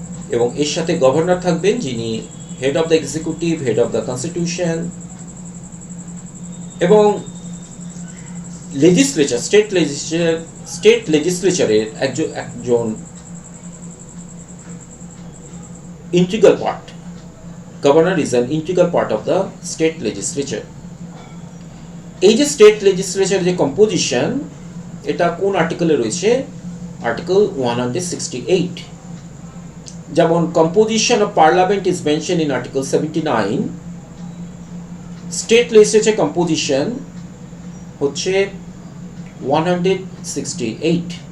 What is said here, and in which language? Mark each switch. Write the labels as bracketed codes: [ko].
[bn] এবং এর সাথে গভর্নর থাকবেন, যিনি head of the executive, head of the constitution. এবং লেজিসলেচার, স্টেট লেজিসলেচারের একজন integral part. [en] Governor is an integral part of the state legislature. [bn] এই যে স্টেট লেজিসলেচার যে কম্পোজিশন, এটা কোন আর্টিকেলে রয়েছে? আর্টিকেল 168। যেমন [en] composition of parliament is mention in article 79, [bn] state legislature composition হচ্ছে 168।